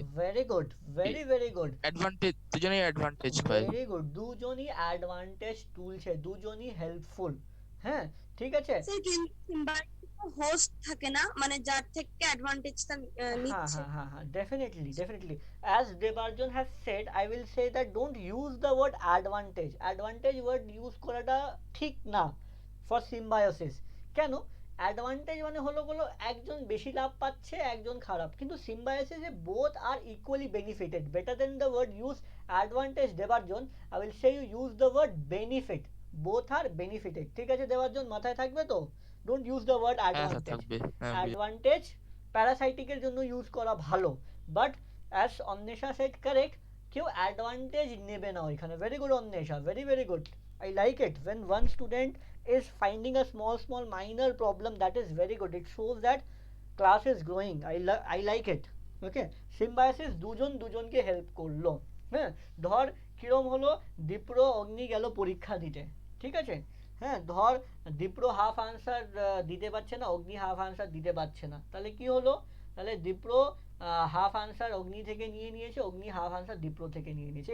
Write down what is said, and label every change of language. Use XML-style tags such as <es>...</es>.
<en>very good, very good,</en> <bn>advantage, দুজনেই advantage পায়।</bn> <en>Very good.</en> <bn>দুজনই অ্যাডভান্টেজ তুলছে, দুজনই হেল্পফুল। হ্যাঁ, ঠিক আছে। স্যার কিন্তু হোস্ট থাকে না, মানে যার থেকে অ্যাডভান্টেজটা নিচ্ছে।</bn> <en>হ্যাঁ, definitely. As Debarjan has said, I will say that don't use the word advantage. Advantage word use</en> <bn>করাটা ঠিক না</bn> <en>for symbiosis.</en> <bn>কেন? অ্যাডভান্টেজ মানে হলো একজন বেশি লাভ পাচ্ছে, একজন খারাপ। কিন্তু সিম্বায়োসিসে</bn> <en>both are equally benefited. Better than the word use advantage, Debarjan, I will say you use the word benefit. Both are benefited.</en> <bn>ঠিক আছে দেবার্জন, মাথায় থাকবে তো?</bn> <en>Don't use the word</en> <bn>হ্যাঁ স্যার</bn> <en>advantage.</en> <bn>থাকবে। অ্যাডভান্টেজ প্যারাসাইটিকের জন্য ইউজ করা ভালো,</bn> <en>but as Anwesha said correct,</en> <bn>কেউ অ্যাডভান্টেজ নেবে না ওইখানে।</bn> <en>Very good Anwesha, very good. I like it when one student is finding a small minor problem, that is very good. It shows that class is growing. I like it.</en> <bn>Okay, symbiosis দুজন দুজনকে help করলো। হ্যাঁ, ধর কিরম হলো, দীপ্র অগ্নি গেল পরীক্ষা দিতে, ঠিক আছে। হ্যাঁ, ধর দীপ্র হাফ আনসার দিতে পারছে না, অগ্নি হাফ আনসার দিতে পারছে না, তাহলে কি হলো? তাহলে দীপ্র হাফ আনসার অগ্নি থেকে নিয়ে নিয়েছে, অগ্নি হাফ আনসার দীপ্র থেকে নিয়ে নিয়েছে।</bn>